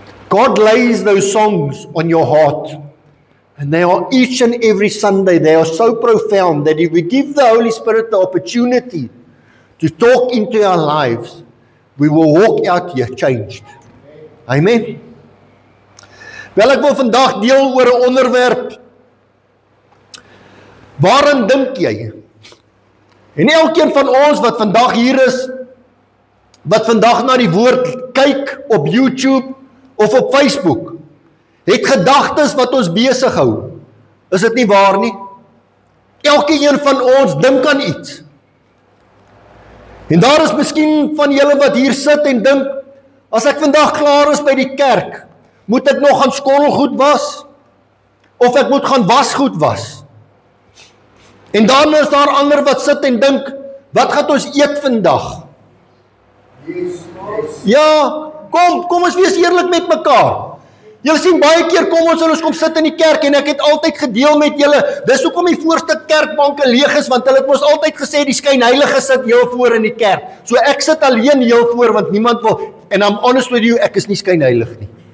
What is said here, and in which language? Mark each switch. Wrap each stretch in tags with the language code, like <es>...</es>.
<en>God lays those songs on your heart. And they are each and every Sunday, they are so profound that if we give the Holy Spirit the opportunity to talk into our lives, we will walk out here changed. Amen.</en> <af>Wel, ek wil vandag deel oor 'n onderwerp. Waarin dink jy? En elkeen van ons wat vandag hier is, wat vandag na die woord kyk op YouTube of op Facebook, het gedagtes wat ons besig hou. Is dit nie waar nie? Elkeen van ons dink aan iets. En daar is miskien van julle wat hier sit en dink, as ek vandag klaar is by die kerk, moet ek nog gaan skottelgoed was? Of ek moet gaan wasgoed was? En dan is daar ander wat sit en dink, wat gaan ons eet vandag? Ja, kom ons wees eerlik met mekaar. Julle sien baie keer kom ons kom sit in die kerk en ek het altyd gedeel met julle, dis hoekom die voorste kerkbanke leeg is, want hulle het mos altyd gesê die skynheilige sit heel voor in die kerk. So ek sit alleen heel voor want niemand wil,</af> <en>and I'm honest with you,</en> <af>ek is nie skynheilig nie.</af>